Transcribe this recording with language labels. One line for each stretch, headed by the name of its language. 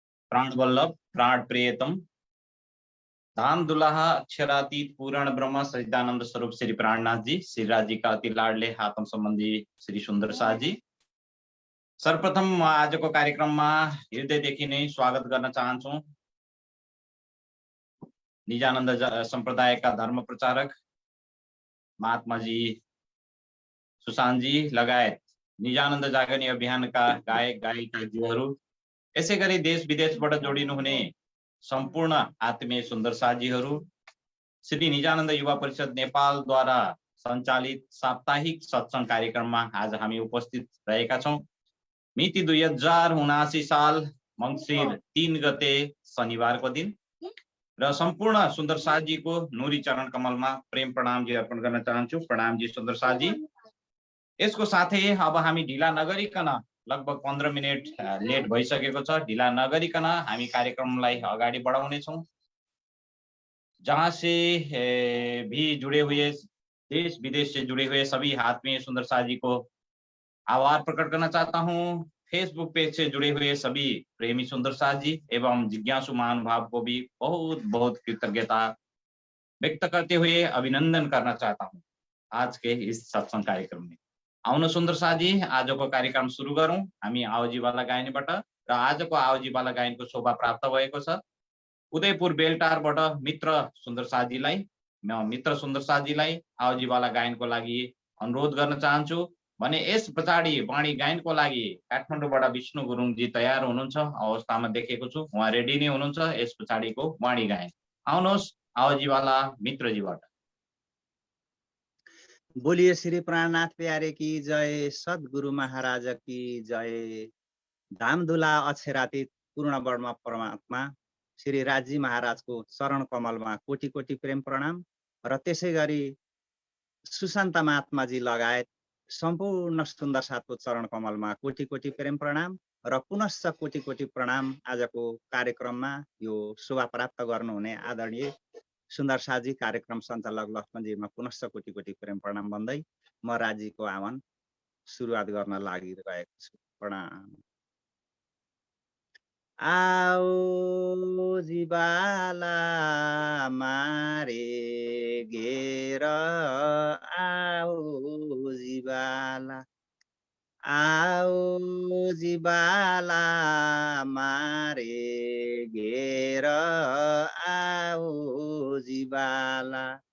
Hindi: प्राण वल्लभ प्राण प्रियतम धाम दुलाहा अक्षरातीत पूर्ण ब्रह्म सच्चिदानंद स्वरूप श्री प्राणनाथ जी, श्री राज जी का अति लाडले आत्म संबंधी श्री सुंदर शाह जी।
Nepali: सर्वप्रथम म आजको कार्यक्रममा हृदयदेखि नै स्वागत गर्न चाहन्छु। निजानन्द सम्प्रदायका धर्म प्रचारक महात्मा जी, सुशान्त जी लगायत निजानन्द जागर्ने अभियानका गायक गायिकाजीहरू, यसै गरी देश विदेशबाट जोडिनुहुने सम्पूर्ण आत्मीय सुन्दर साथीहरू, श्री निजानन्द युवा परिषद नेपालद्वारा सञ्चालित साप्ताहिक सत्संग कार्यक्रममा आज हामी उपस्थित रहेका छौं। मिति 2079 साल मङ्सिर 3 गते शनिबारको दिन र सम्पूर्ण सुन्दर साथीको नुरी चरण कमलमा प्रेम प्रणाम जी अर्पण गर्न चाहन्छु। प्रणाम जी सुन्दर साथी। यसको साथै अब हामी ढिला नगरिकन, लगभग 15 मिनट लेट भइसकेको छ, ढिला नगरिकन हामी कार्यक्रमलाई अगाडि बढाउने छौं।
Hindi: जहां से भी जुड़े हुए, देश विदेश से जुड़े हुए सभी आत्मीय सुंदर साथी को आभार प्रकट करना चाहता हूं। फेसबुक पेज से जुड़े हुए सभी प्रेमी सुंदर साथी एवं जिज्ञासु महानुभाव को भी बहुत बहुत कृतज्ञता व्यक्त करते हुए अभिनंदन करना चाहता हूं आज के इस सत्संग कार्यक्रम में।
Nepali: आउन सुन्दर साथी, आजको कार्यक्रम सुरु गरौं हामी आवजीवाला गायनबाट। र आजको आवजीवाला गायनको शोभा प्राप्त भएको छ उदयपुर बेलटारबाट मित्र सुन्दर साथीलाई। म मित्र सुन्दर साथीलाई आवजीवाला गायनको लागि अनुरोध गर्न चाहन्छु भने यस पछाडि वाणी गायनको लागि काठमाडौँबाट विष्णु गुरुङजी तयार हुनुहुन्छ, अवस्थामा देखेको छु, उहाँ रेडी नै हुनुहुन्छ यस पछाडिको वाणी गायन। आउनुहोस् आवजीवाला मित्रजीबाट।
Hindi: बोलिए श्री प्राणनाथ प्यारे की जय, सद्गुरु महाराज की जय।
Nepali: धामधुला अक्षरातीत पूर्ण वर्मा परमात्मा श्री राजी महाराजको चरण कमलमा कोटी कोटी प्रेम प्रणाम र त्यसै गरी सुशान्त महात्माजी लगायत सम्पूर्ण सुन्दर साथको चरण कमलमा कोटी कोटी प्रेम प्रणाम र पुनश्च कोटी कोटी प्रणाम। आजको कार्यक्रममा यो शोभा प्राप्त गर्नुहुने आदरणीय सुन्दर साथी कार्यक्रम सञ्चालक लक्ष्मणजीमा पुनश्च कोटी कोटी प्रेम प्रणाम भन्दै म राजीको आह्वान सुरुवात गर्न लागिरहेको छु। प्रणाम।
Hindi: आओ जीवाला मारे घेर, आओ जीवाला, आओ जीवाला मारे घेर, आओ जीवाला।